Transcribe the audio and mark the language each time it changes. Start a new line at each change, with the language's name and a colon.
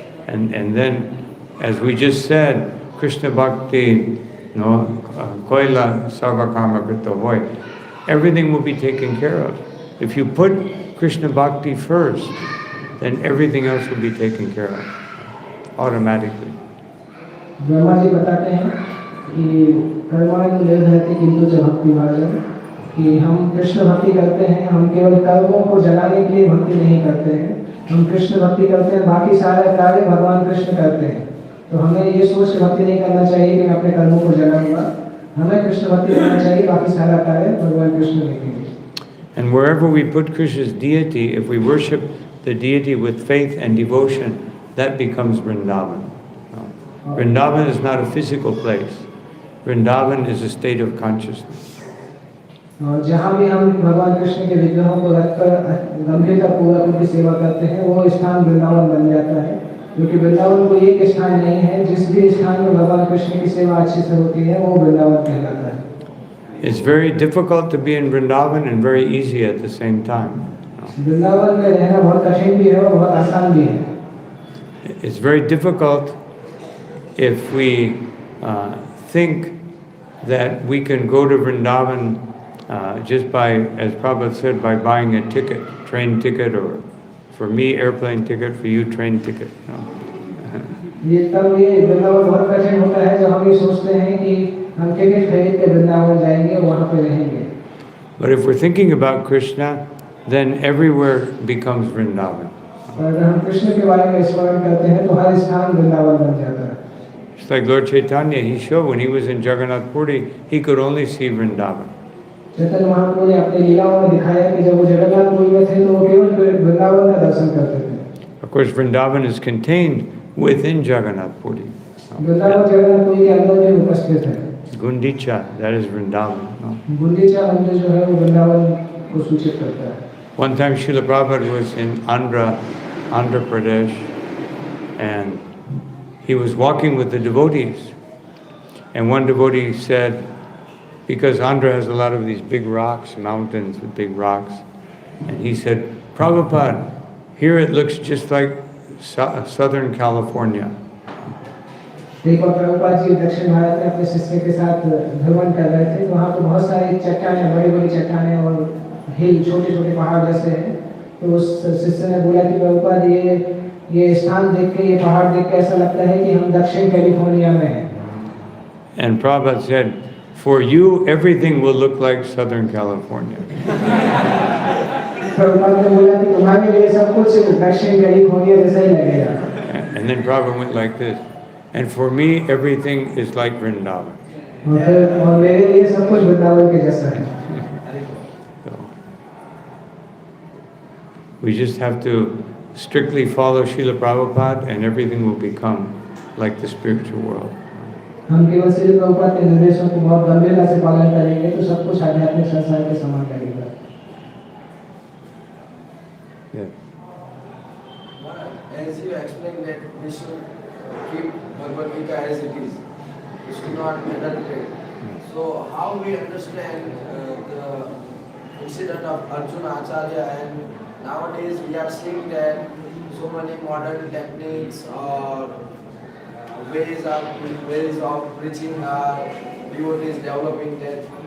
English: And then, as we just said, Krishna bhakti,
Bangla: koila sarva karma krita hoy.
English: Everything will be taken care of. If you put Krishna bhakti first, then everything else will be taken care of automatically.
Hindi: Brahma ji बताते हैं कि
Sanskrit: कर्माणि निर्धरति किंतु च भक्ति भाजन,
Hindi: कि हम कृष्ण भक्ति करते हैं, हम केवल कर्मों को जलाने के लिए भक्ति नहीं करते हैं, हम कृष्ण भक्ति करते हैं, बाकी सारे कार्य भगवान कृष्ण करते हैं। तो हमें ये सोच के भक्ति नहीं करना चाहिए कि मैं अपने कर्मों को जलाऊंगा। हमें कृष्ण भक्ति करना चाहिए, बाकी सारा कार्य भगवान कृष्ण देखेंगे।
English: And wherever we put Krishna's deity, if we worship the deity with faith and devotion, that becomes Vrindavan. Vrindavan is not a physical place. Vrindavan is a state of consciousness.
Hindi: और जहाँ भी हम भगवान कृष्ण के विग्रहों को रखकर गंभीरतापूर्वक उनकी सेवा करते हैं, वो स्थान वृंदावन बन जाता है। क्योंकि वृंदावन कोई एक स्थान नहीं है, जिस भी स्थान में भगवान कृष्ण की सेवा अच्छे से होती है वो वृंदावन कहलाता है।
English: It's very difficult to be in Vrindavan and very easy at the same time.
Hindi: Vrindavan में रहना बहुत कठिन भी है और बहुत आसान भी है।
English: It's very difficult if we think that we can go to Vrindavan just by, as Prabhupada said, by buying a ticket, train ticket, or for me, airplane ticket, for you, train ticket.
Hindi: ये वृंदावन बहुत कठिन होता है जब हम ये सोचते हैं कि हम टिकट खरीद के वृंदावन जाएंगे और वहाँ पे रहेंगे।
English: But if we're thinking about Krishna, then everywhere becomes Vrindavan.
Hindi: अगर हम कृष्ण के बारे में स्मरण करते हैं तो हर स्थान वृंदावन बन जाता है।
English: It's like Lord Chaitanya, he showed when he was in Jagannath Puri, he could only see Vrindavan.
Hindi: Chaitanya Mahaprabhu ने अपने लीलाओं में दिखाया कि जब वो जगन्नाथपुरी में थे तो वो केवल वृंदावन का दर्शन करते थे।
English: Of course, Vrindavan is contained within Jagannath Puri.
Hindi: Vrindavan Jagannathpuri के अंदर में उपस्थित है।
English: Gundicha, that is Vrindavan. No?
Hindi: Gundicha मंदिर जो है वो वृंदावन को सूचित करता है।
English: One time Srila Prabhupada was in Andhra Pradesh, and he was walking with the devotees. And one devotee said, because Andhra has a lot of these big rocks, mountains with big rocks, and he said, Prabhupada, here it looks just like Southern California.
Hindi: एक बार प्रभुपाद जी दक्षिण भारत में अपने शिष्य के साथ भ्रमण कर रहे थे, वहाँ पे बहुत सारी चट्टानें, बड़ी-बड़ी चट्टानें और हिल, छोटे-छोटे पहाड़ जैसे हैं। तो उस शिष्य ने बोला कि प्रभुपाद ये स्थान देख के, ये पहाड़ देख के ऐसा लगता है कि हम दक्षिण कैलिफोर्निया में हैं।
English: And Prabhupada said, for you, everything will look like Southern California.
Hindi: Prabhupada ने बोला कि तुम्हारे लिए सब कुछ दक्षिण कैलिफोर्निया जैसा ही लगेगा।
English: And then Prabhupada went like this, and for me, everything is like Vrindavan.
Hindi: और मेरे लिए सब कुछ वृंदावन के जैसा है।
English: So, we just have to strictly follow Srila Prabhupada, and everything will become like the spiritual world.
Hindi: हम केवल श्री प्रभुपाद के निर्देशों को बहुत गंभीरता से पालन करेंगे तो सब कुछ आध्यात्मिक संसार के समान लगेगा।
English: As you explained that we should keep Bhagavad Gita as it is, we should not adulterate. So how we understand the incident of Arjuna Acharya, and nowadays we are seeing that so many modern techniques or ways of preaching are devotees developing that